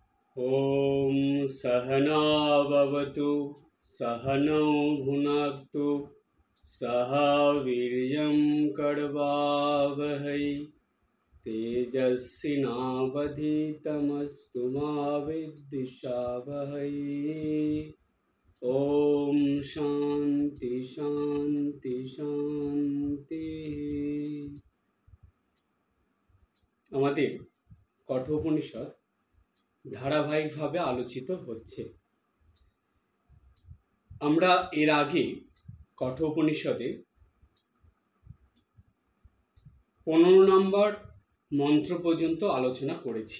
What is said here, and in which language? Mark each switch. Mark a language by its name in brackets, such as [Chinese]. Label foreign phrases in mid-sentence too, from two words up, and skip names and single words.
[Sanskrit] ॐ सहनाववतु सहनौ भुनक्तु सह वीर्यं करवावहै तेजस्विनावधीतमस्तु मा विद्विषावहै। ॐ शान्ति शान्ति शान्तिः। [Bangla] আমাদের কঠোপনিষদ ধারাবাহিকভাবে আলোচিত হচ্ছে। আমরা এর আগে কঠোপনিষদে 15 নম্বর মন্ত্র পর্যন্ত আলোচনা করেছি।